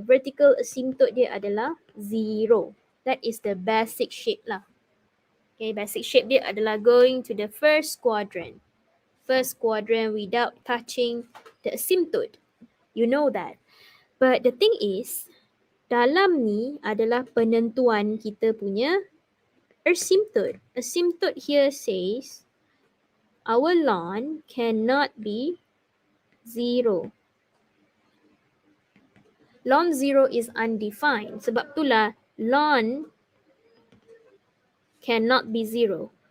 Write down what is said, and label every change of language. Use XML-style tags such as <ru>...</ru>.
<ms>Vertical asymptote dia adalah 0.</ms> <en>That is the basic shape lah. Okay, basic shape</en> <ms>dia adalah</ms> <en>going to the first quadrant. First quadrant without touching the asymptote. You know that. But the thing is,</en> <ms>dalam ni adalah penentuan kita punya asymptote.</ms> <en>Asymptote here says our ln cannot be 0. Ln 0 is undefined.</en> <ms>Sebab itulah</ms> <en>ln cannot be 0.</en>